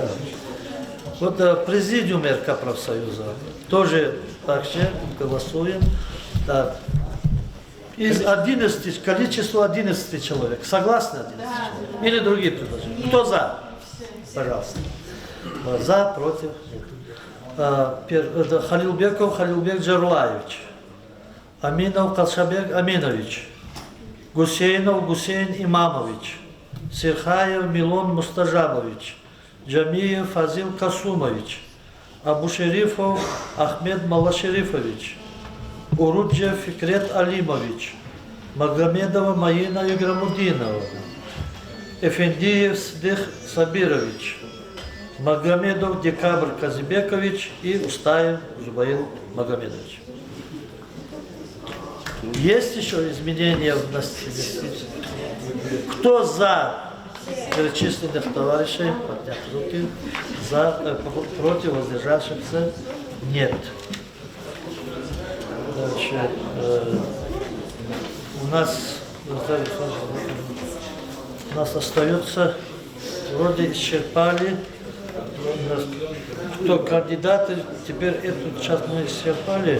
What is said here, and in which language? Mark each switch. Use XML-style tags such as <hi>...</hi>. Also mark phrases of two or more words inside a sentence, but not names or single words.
<ru>Вот президиум РК профсоюза тоже так же голосуем. Да. Из 11, количество 11 человек. Согласны 11 человек? Или другие предложения? Кто за? Пожалуйста. За, против. Халилбеков Халилбек Джарлаевич. Аминов Калшабек Аминович. Гусейнов Гусейн Имамович. Сирхаев Милон Мустажабович. Джамиев Фазил Касумович. Абушерифов Ахмед Малашерифович. Уруджев Фикрет Алимович. Магомедова Маина Играмудинова. Эфендиев Сдых Сабирович. Магомедов Декабрь Казибекович и Устаев Зубаил Магомедович. Есть еще изменения в настиле? Кто за перечисленных товарищей? Поднять руки. За, против, воздержавшихся? Нет. Значит, у нас остается, вроде исчерпали, кто кандидаты, теперь эту часть мы исчерпали.</ru>